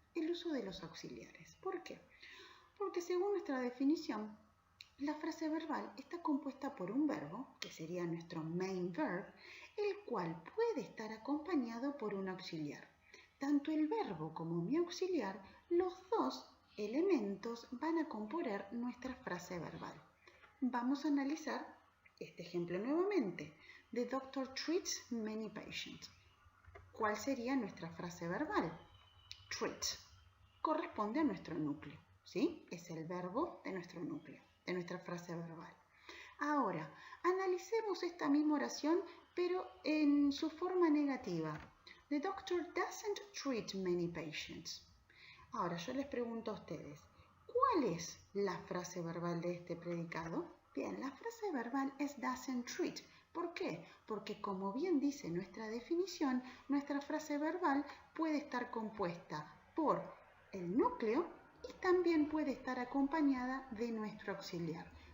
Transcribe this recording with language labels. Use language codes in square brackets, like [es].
[es] El uso de los auxiliares. ¿Por qué? Porque según nuestra definición, la frase verbal está compuesta por un verbo, que sería nuestro main verb, el cual puede estar acompañado por un auxiliar. Tanto el verbo como mi auxiliar, los dos elementos van a componer nuestra frase verbal. Vamos a analizar este ejemplo nuevamente. [en] The doctor treats many patients. [es] ¿Cuál sería nuestra frase verbal? Treat. Corresponde a nuestro núcleo, ¿sí? Es el verbo de nuestro núcleo, de nuestra frase verbal. Ahora, analicemos esta misma oración, pero en su forma negativa. [en] The doctor doesn't treat many patients. [es] Ahora, yo les pregunto a ustedes, ¿cuál es la frase verbal de este predicado? Bien, la frase verbal es doesn't treat. ¿Por qué? Porque como bien dice nuestra definición, nuestra frase verbal puede estar compuesta por el núcleo y también puede estar acompañada de nuestro auxiliar.